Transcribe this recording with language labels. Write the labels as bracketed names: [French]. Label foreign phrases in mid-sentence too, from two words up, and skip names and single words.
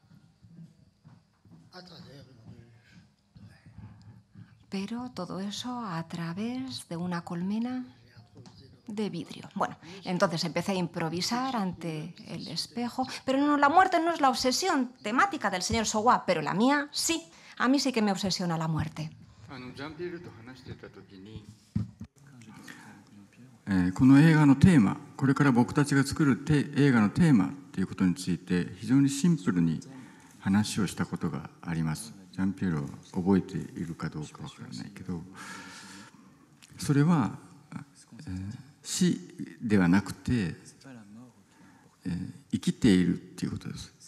[Spanish] Pero todo eso a través de una colmena de vidrio. Bueno, entonces empecé a improvisar ante el espejo, pero no, la muerte no es la obsesión temática del señor Suwa, pero la mía sí. A mí sí que me obsesiona la muerte. [Japanese] この映画のテーマ、これから僕たちが作る映画のテーマということについて非常にシンプルに話をしたことがあります。ジャンピエールは覚えているかどうかわからないけど、それは死ではなくて生きているということです。